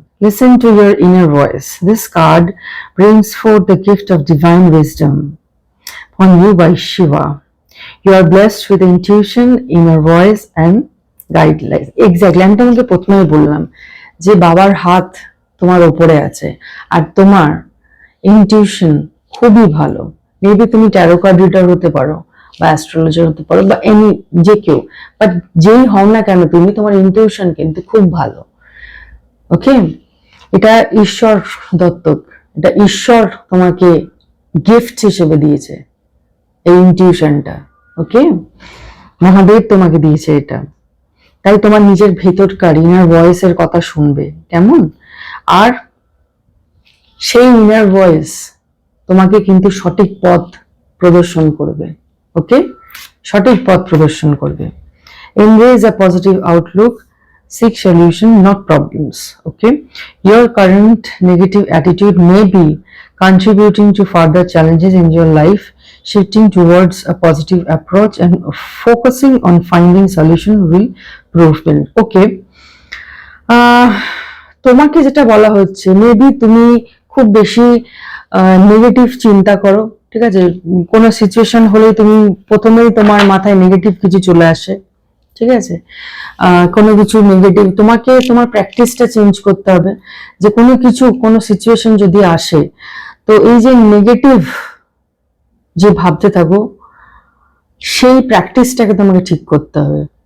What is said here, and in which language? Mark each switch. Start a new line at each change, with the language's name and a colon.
English: Listen to your inner voice. This card brings forth the gift of divine wisdom on you by Shiva. You are blessed with intuition, inner voice and guidelines. Exactly.
Bangla: আমি তোমাকে প্রথমেই বললাম যে বাবার হাত তোমার উপরে আছে, আর তোমার ইনটিউশন খুবই ভালো। মেবি তুমি ট্যারো কার্ড রিডার হতে পারো বা অ্যাস্ট্রোলজার হতে পারো বা এনি, যে কেউ, বাট যেই হও না কেন তুমি, তোমার ইনটিউশন কিন্তু খুব ভালো, ওকে? এটা ঈশ্বর দত্তক, এটা ঈশ্বর তোমাকে গিফট হিসেবে দিয়েছে এই ইনটিউশনটা, ওকে? মহাদেব তোমাকে দিয়েছে এটা। তাই তোমার নিজের ভেতরকার ইনার ভয়েসের কথা শুনবে, কেমন? আর সেই ইনার ভয়েস তোমাকে কিন্তু সঠিক পথ প্রদর্শন করবে, ওকে? সঠিক পথ প্রদর্শন করবে।
English: Embrace a positive outlook, seek solution, not problems, okay? Your current negative attitude may be contributing to further challenges in your life. Shifting towards a positive approach and focusing on finding solution will prove it, okay?
Bangla: তোমাকে যেটা বলা হচ্ছে, maybe তুমি খুব বেশি negative চিন্তা করো, ঠিক আছে? কোনো সিচুয়েশন হলেই তুমি প্রথমেই তোমার মাথায় নেগেটিভ কিছু চলে আসে, ঠিক আছে? কোনো কিছু নেগেটিভ, তোমাকে তোমার প্র্যাকটিসটা চেঞ্জ করতে হবে, যে কোনো কিছু, কোনো সিচুয়েশন যদি আসে, তো এই যে নেগেটিভ যে ভাবতে থাকো, সেই প্র্যাকটিসটাকে তোমাকে ঠিক করতে হবে।